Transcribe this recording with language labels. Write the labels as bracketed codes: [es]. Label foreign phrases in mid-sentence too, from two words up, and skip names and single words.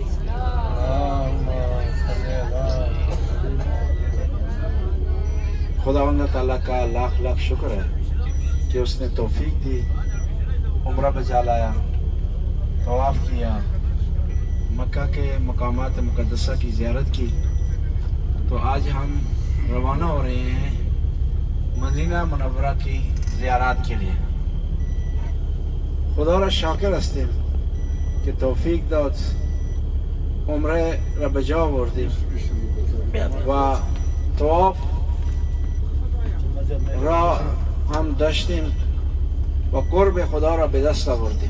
[ur] خداوند تعالیٰ کا لاکھ لاکھ شکر ہے کہ اس نے توفیق دی، عمرہ بجا لایا، طواف کیا، مکہ کے مقامات مقدسہ کی زیارت کی. تو آج ہم روانہ ہو رہے ہیں مدینہ منورہ کی زیارات کے لیے. [fa] خدا را شاکر هستیم که توفیق داد عمره را به جا آوردیم و طواف را هم داشتیم و قرب خدا را به دست آوردیم.